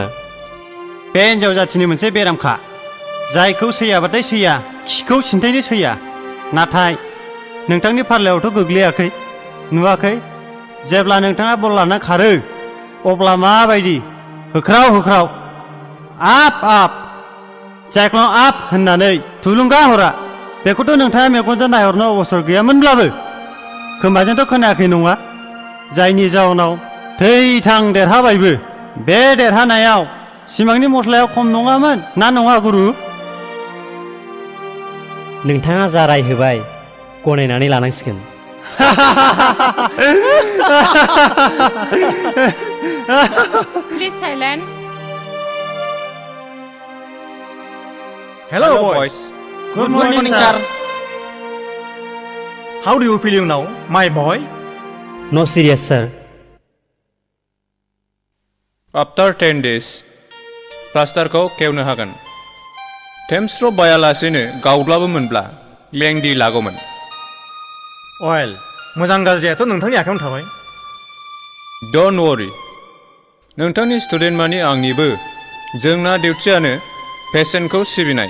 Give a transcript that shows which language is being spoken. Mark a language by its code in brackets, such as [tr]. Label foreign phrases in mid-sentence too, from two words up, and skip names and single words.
[brx] बे हिन्जाव जाथिनि मोनसे बेरामखा जायखौ सैयाबाथाय सैया खिखौ सिन्थायनो सैया नाथाय नोंथांनि फारलायावथ' गोग्लैयाखै नुवाखै जेब्ला नोंथाङा बल लाना खारो अब्ला माबायदि होख्राव होख्राव आप आप जायख्लं आप होननानै थुलुंगा हरा बेखौथ' नोंथाङा मेगनजों नायहरनो अबसर गैयामोनब्लाबो खोमाजोंथ' खोनायाखै नङा जायनि जाउनाव थै-थां देरहाबायबो बे देरहानायाव सिमांनि मस्लायाव खम नङामोन ना नङा गुरु नोंथाङा जा राय होबाय गनायनानै लानांसिगोन [en] please silent Hello, boys. Good morning, sir. How do you feel now, my boy? No serious, sir. After 10 days, [brx] प्लास्टारखौ खेवनो हागोन टेम्स्ट्र' बायालासेनो गावब्लाबो मोनब्ला लेंदि लागौमोन अवेल मोजां गाज्रियाथ' नोंथांनि आखायावनो थाबाय [en] don't worry [brx] नोंथांनि स्टुडेन्ट मानि आंनिबो जोंना डिउटियानो पेसेन्टखौ सिबिनाय